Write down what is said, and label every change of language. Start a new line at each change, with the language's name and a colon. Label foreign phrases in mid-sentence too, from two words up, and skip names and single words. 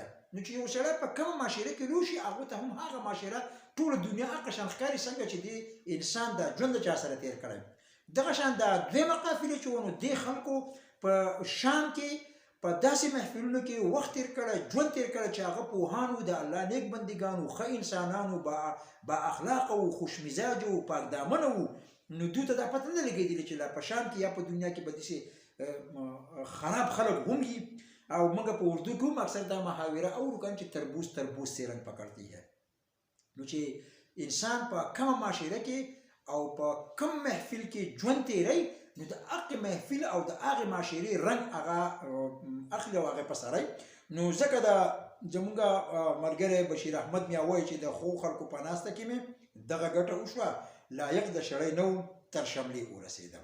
Pashto: نو چې یو سړی په کومه معاشره کې لوی شي هغو ته هم هغه معاشره ټوله دنیا هغه شان ښکاري څنګه چې د انسان د ژوند د چا سره تیر کړی. دغه شان د دویمه قافلې چې و نو دې خلکو په شام کې په داسې محفلونو کې وخت تیر کړی، ژوند تیر کړی چې هغه پوهانو، د الله نیک بندګانو، ښه انسانانو، با اخلاقه و، خوش مزاجه و، پاک دامنه و. نو دوی ته دا پته نه لګېدلې چې لا په شام کې یا په دنیا کې به داسې خراب خلک هم وي. او موږ په اردو کې هم اکثر دا محاوره اورو کنه چې
Urdu: تربوز سے رنگ پکړتی ہے.
Pashto: نو چې انسان په کومه معاشره کې او په کوم محفل کې ژوند تیری نو د هغې محفل او د هغې معاشرې رنګ هغه اخلي او هغې په سری. نو ځکه د زموږ ملګری بشیر احمد میا وایي چې د ښو خلکو په ناسته کې مې دغه ګټه وشوه، لایق د شړی نه و تر شملې ورسېدم.